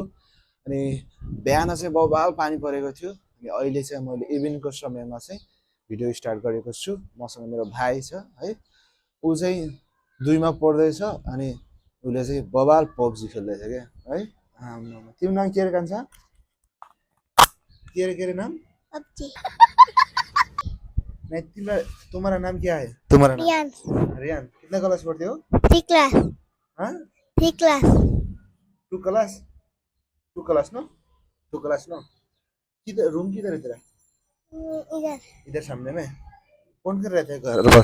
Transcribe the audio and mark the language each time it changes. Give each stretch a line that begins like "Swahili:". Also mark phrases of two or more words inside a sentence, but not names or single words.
Nepali: अनि बिहान चाहिँ बबाल पानी परेको थियो अनि अहिले चाहिँ मैले इभिनिङको समयमा चाहिँ भिडियो स्टार्ट गरेको छु। मसँग मेरो भाइ छ है, ऊ चाहिँ 2मा पढ्दैछ अनि उसले चाहिँ बबाल पब्जी खेल्दैछ क्या है। तिम्रो नाम के रे कान्छा? के रे नाम? पब्जी।
Hindi: नहीं तुम्हारा नाम क्या है? तुम्हारा नाम रियान। रियान कितना क्लास पढ़ते हो? 3 क्लास। हाँ 3 क्लास। 2 क्लास? 2 क्लास नो? 2 क्लास नो? किधर रूम किधर है तेरा? इधर। इधर सामने में। कौन कर रहते हैं घर पर?